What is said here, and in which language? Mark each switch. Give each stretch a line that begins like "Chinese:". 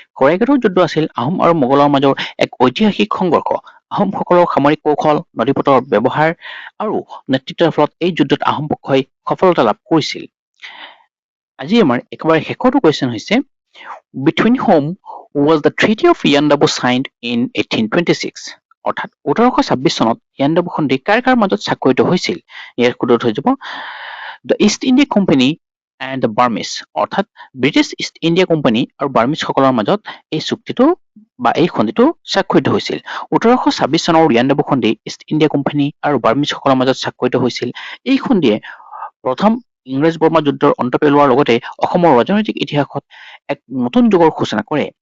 Assamese: সৰাইঘাটৰ যুদ্ধ আছিল আহোম আৰু মোগলৰ মাজৰ এক ঐতিহাসিক সংঘৰ্ষ। আহোমসকলৰ সামৰিক কৌশল, নদীপথৰ ব্যৱহাৰ আৰু নেতৃত্বৰ ফলত এই যুদ্ধত আহোম পক্ষই সফলতা লাভ কৰিছিল। আজি আমাৰ একেবাৰে শেষৰটো কুৱেশ্যন হৈছে
English: Between whom was the Treaty of Yandabu signed in 1826?
Assamese: অৰ্থাৎ 1826 চনত ইয়াণ্ডাবু সন্ধি কাৰ কাৰ মাজত স্বাক্ষৰিত হৈছিল? ইয়াৰ শুদ্ধটো হৈ যাব
English: The East India Company and the Burmese।
Assamese: অৰ্থাৎ ব্ৰিটিছ ইষ্ট ইণ্ডিয়া কোম্পানী আৰু বাৰ্মিছসকলৰ মাজত এই চুক্তিটো বা এই সন্ধিটো স্বাক্ষৰিত হৈছিল। 1826 চনৰ ইয়াণ্ডাবু সন্ধি ইষ্ট ইণ্ডিয়া কোম্পানী আৰু বাৰ্মিছসকলৰ মাজত স্বাক্ষৰিত হৈছিল। এই সন্ধিয়ে প্ৰথম ইংৰাজ বৰ্মা যুদ্ধৰ অন্ত পেলোৱাৰ লগতে অসমৰ ৰাজনৈতিক ইতিহাসত এক নতুন যুগৰ সূচনা কৰে।